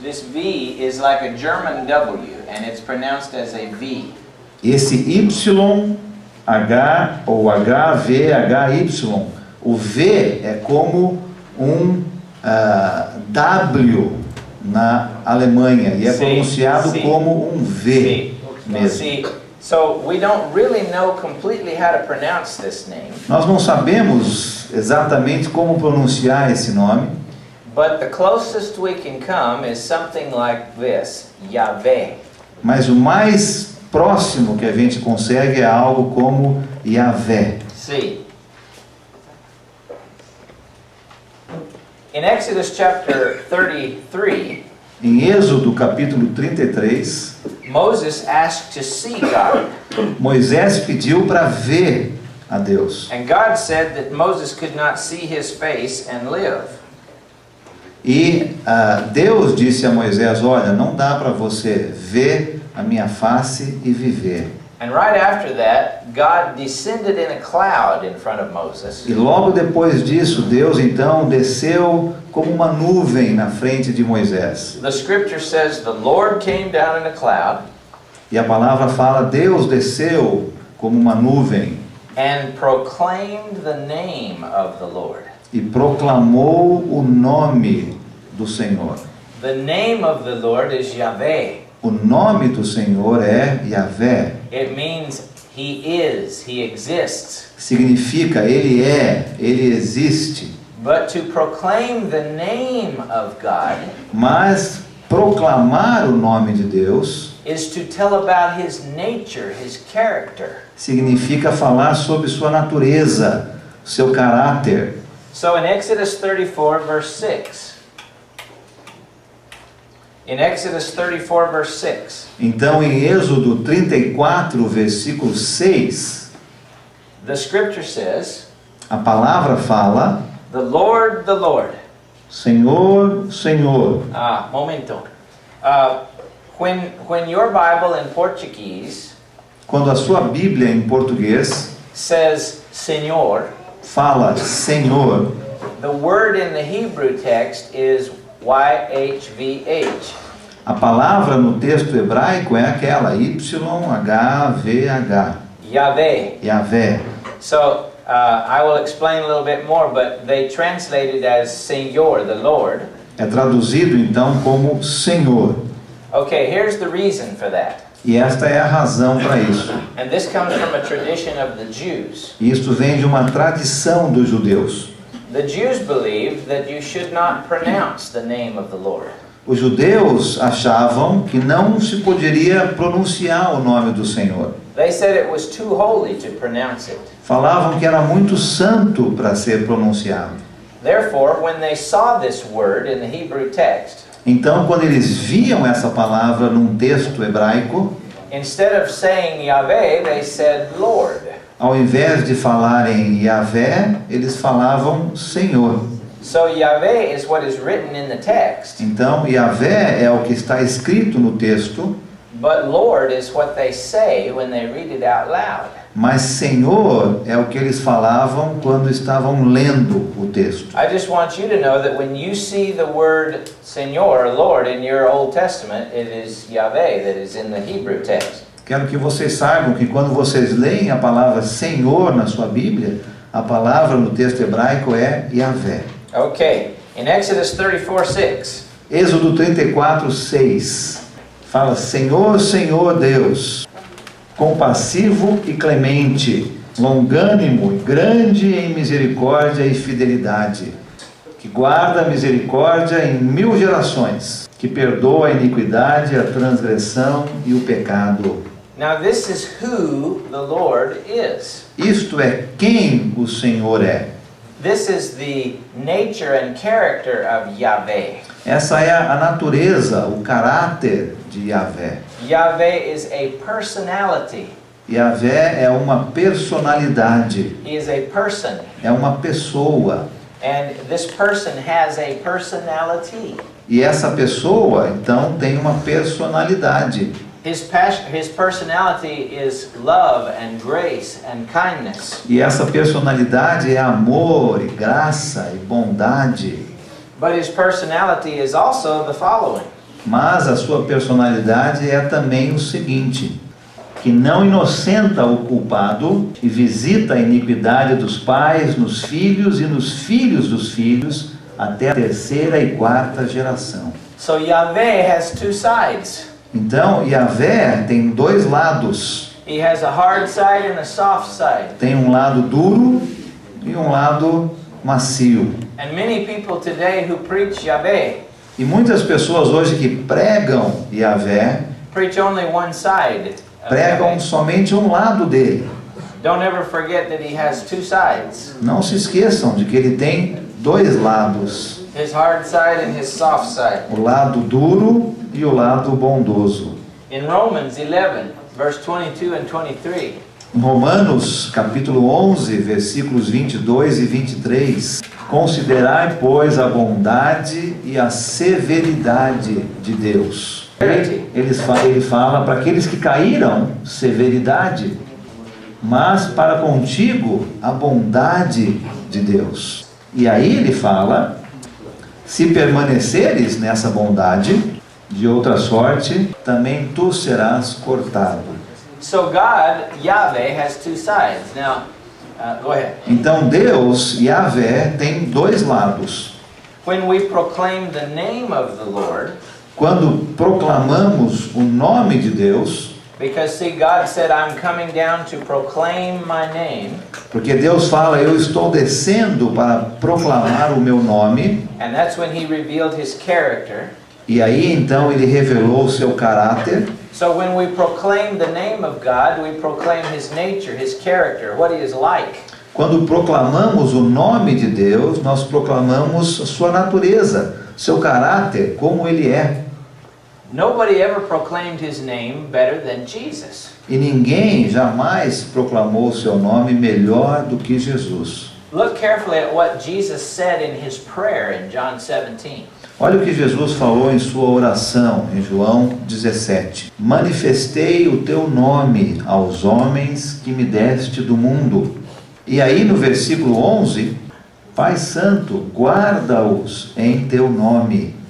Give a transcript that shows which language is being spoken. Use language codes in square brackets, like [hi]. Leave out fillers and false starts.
[en] This V is like a German W and it's pronounced as a V. [pt] Esse YH ou HVHY, o V é como um W na Alemanha e é Sim, pronunciado sim. como um V mesmo. [en] See, so we don't really know completely how to pronounce this name, [pt] Nós não sabemos exatamente como pronunciar esse nome, [en] but the closest we can come is something like this, Yahweh. [pt] mas o mais próximo que a gente consegue é algo como Yahvé. [en] See. In Exodus chapter 33, [pt] Em Êxodo capítulo 33, [en] Moses asked to see God, [pt] Moisés pediu para ver a Deus. [en] and God said that Moses could not see his face and live. [pt] E Deus disse a Moisés, olha, não dá para você ver a minha face e viver. [en] And right after that, God descended in a cloud in front of Moses. [pt] E logo depois disso, Deus então desceu como uma nuvem na frente de Moisés. [en] The scripture says the Lord came down in a cloud [pt] E a palavra fala, Deus desceu como uma nuvem [en] and proclaimed the name of the Lord. [pt] e proclamou o nome do Senhor. [en] The name of the Lord is Yahweh. [pt] O nome do Senhor é Yahvé. [en] It means he is, he exists. [pt] Significa ele é, ele existe. [en] But to proclaim the name of God [pt] Mas proclamar o nome de Deus [en] is to tell about his nature, his character. [pt] significa falar sobre sua natureza, seu caráter. [en] So in Exodus 34 verse 6, in Exodus 34 verse 6, [pt] Então, em Êxodo 34, versículo 6, [en] the scripture says, [pt] a palavra fala, [en] the Lord, [pt] Senhor, Senhor. momento. [en] When your Bible in Portuguese [pt] Quando a sua Bíblia em português [en] says Senhor, [pt] fala Senhor, [en] the word in the Hebrew text is YHVH. [pt] a palavra no texto hebraico é aquela YHVH, [en] Yahweh. [pt] Yahvé. [en] So I will explain a little bit more, but they translate it as Senhor, the Lord. [pt] É traduzido então como Senhor. [en] Okay, here's the reason for that. [pt] E esta é a razão para isso. [en] And this comes from a tradition of the Jews. [pt] Isto vem de uma tradição dos judeus. [en] The Jews believed that you should not pronounce the name of the Lord. [pt] Os judeus achavam que não se poderia pronunciar o nome do Senhor. [en] They said it was too holy to pronounce it. [pt] Falavam que era muito santo para ser pronunciado. [en] Therefore, when they saw this word in the Hebrew text, [pt] Então, quando eles viam essa palavra num texto hebraico, [en] instead of saying Yahweh, they said Lord. [pt] ao invés de falarem Yahvé, eles falavam Senhor. [en] So Yahweh is what is written in the text, [pt] Então, Yahvé é o que está escrito no texto, [en] but Lord is what they say when they read it out loud. [pt] mas Senhor é o que eles falavam quando estavam lendo o texto. [en] I just want you to know that when you see the word Senor, Lord, in your Old Testament, it is Yahweh that is in the Hebrew text. [pt] Quero que vocês saibam que quando vocês leem a palavra Senhor na sua Bíblia, a palavra no texto hebraico é Yahvé. [en] Okay, in Exodus 34:6, [pt] Êxodo 34, 6 fala: Senhor, Senhor Deus, compassivo e clemente, longânimo e grande em misericórdia e fidelidade, que guarda a misericórdia em 1000 gerações, que perdoa a iniquidade, a transgressão e o pecado. [en] Now this is who the Lord is. [pt] Isto é quem o Senhor é. [en] This is the nature and character of Yahweh. [pt] Essa é a natureza, o caráter de Yahvé. [en] Yahweh is a personality. [pt] Yahvé é uma personalidade, [en] He is a person. [pt] é uma pessoa. [en] And this person has a personality. [pt] E essa pessoa, então, tem uma personalidade. [en] His personality is love and grace and kindness. [pt] E essa personalidade é amor, e graça e bondade. [en] But his personality is also the following. [pt] Mas a sua personalidade é também o seguinte: que não inocenta o culpado e visita a iniquidade dos pais nos filhos e nos filhos dos filhos até a 3ª e 4ª geração. [en] So Yahweh has two sides. [pt] Então, Yahvé tem 2 lados. [en] He has a hard side and a soft side. [pt] Tem um lado duro e um lado macio. [en] And many people today who preach Yahweh [pt] E muitas pessoas hoje que pregam Yahvé, [en] preach only one side of [pt] pregam [en] Yahweh. [pt] somente um lado dele. [en] Don't ever forget that he has two sides. [pt] Não se esqueçam de que ele tem 2 lados. [en] His hard side and his soft side. [pt] O lado duro e o lado bondoso. [en] In Romans 11, verse 22 and 23, [pt] Em Romanos, capítulo 11, versículos 22 e 23, considerai, pois, a bondade e a severidade de Deus. Ele fala para aqueles que caíram, severidade, mas para contigo, a bondade de Deus. E aí ele fala, se permaneceres nessa bondade, de outra sorte, também tu serás cortado. [en] so God, Yahweh, has two sides. Now, go ahead. [pt] Então Deus, Yahvé, tem 2 lados. [en] When we proclaim the name of the Lord, [pt] Quando proclamamos o nome de Deus, [en] because see, God said, I'm coming down to proclaim my name, [pt] porque Deus fala, eu estou descendo para proclamar o meu nome, [en] and that's when he revealed his character. [pt] e aí então ele revelou o seu caráter. [en] So when we proclaim the name of God, we proclaim his nature, his character, what he is like. [pt] Quando proclamamos o nome de Deus, nós proclamamos a sua natureza, seu caráter, como ele é. [en] Nobody ever proclaimed his name better than Jesus. [pt] E ninguém jamais proclamou o seu nome melhor do que Jesus. [en] Look carefully at what Jesus said in his prayer in John 17. [pt] Olha o que Jesus falou em sua oração, em João 17. Manifestei o teu nome aos homens que me deste do mundo. E aí no versículo 11, Pai Santo, guarda-os em teu nome.